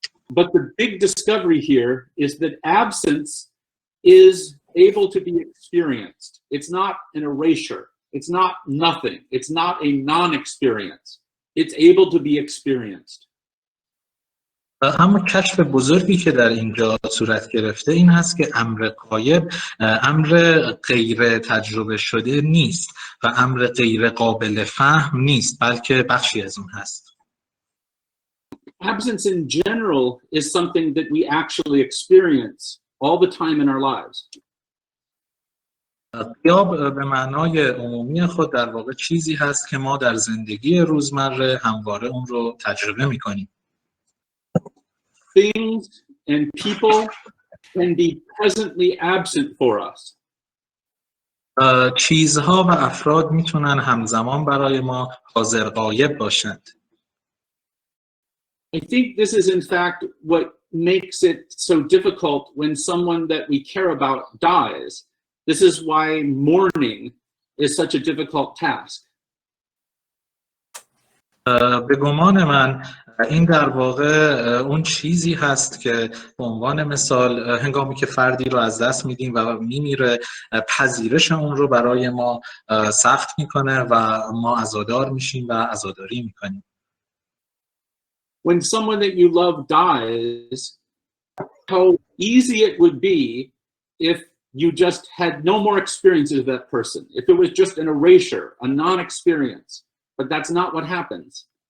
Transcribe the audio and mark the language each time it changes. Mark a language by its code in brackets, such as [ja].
[en] But the big discovery here is that absence is able to be experienced. It's not an erasure. It's not nothing. It's not a non-experience. It's able to be experienced. [fa] اما کشف بزرگی که در اینجا صورت گرفته این هست که امر غایب امر غیر تجربه شده نیست و امر غیر قابل فهم نیست، بلکه بخشی از اون هست. [en] Absence in general is something that we actually experience all the time in our lives. [fa] غیاب به معنای عمومی خود در واقع چیزی هست که ما در زندگی روزمره همواره اون رو تجربه می‌کنیم. [en] Things and people can be presently absent for us. [fa] چیزها و افراد میتونن همزمان برای ما حاضر غایب باشند. [en] I think this is in fact what makes it so difficult when someone that we care about dies. This is why mourning is such a difficult task? [fa] به گمان من این در واقع اون چیزی هست که به عنوان مثال هنگامی که فردی رو از دست میدیم و میمیره، پذیرش اون رو برای ما سخت میکنه و ما عزادار میشیم و عزاداری میکنیم. [en] When someone that you love dies, how easy it would be if you just had no more experiences of that person, if it was just an erasure, a non-experience. But that's not what happens.